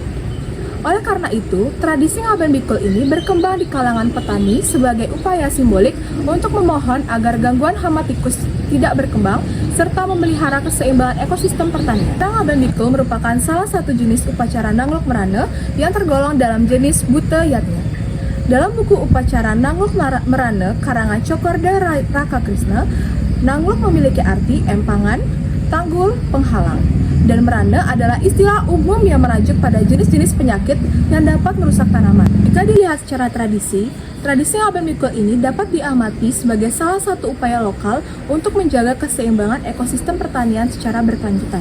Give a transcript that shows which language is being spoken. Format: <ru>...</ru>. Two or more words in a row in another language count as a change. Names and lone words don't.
<id>Oleh karena itu, tradisi ngaben bikul ini berkembang di kalangan petani sebagai upaya simbolik untuk memohon agar gangguan hama tikus tidak berkembang serta memelihara keseimbangan ekosistem pertanian. Ngaben bikul merupakan salah satu jenis upacara nangluk merana yang tergolong dalam jenis butayatnya. Dalam buku upacara nangluk merana karangan Cokorda Raka Krishna, nangluk memiliki arti empangan, tanggul, penghalang. Dan merana adalah istilah umum yang merujuk pada jenis-jenis penyakit yang dapat merusak tanaman. Jika dilihat secara tradisi ngaben bikul ini dapat diamati sebagai salah satu upaya lokal untuk menjaga keseimbangan ekosistem pertanian secara berkelanjutan.</id>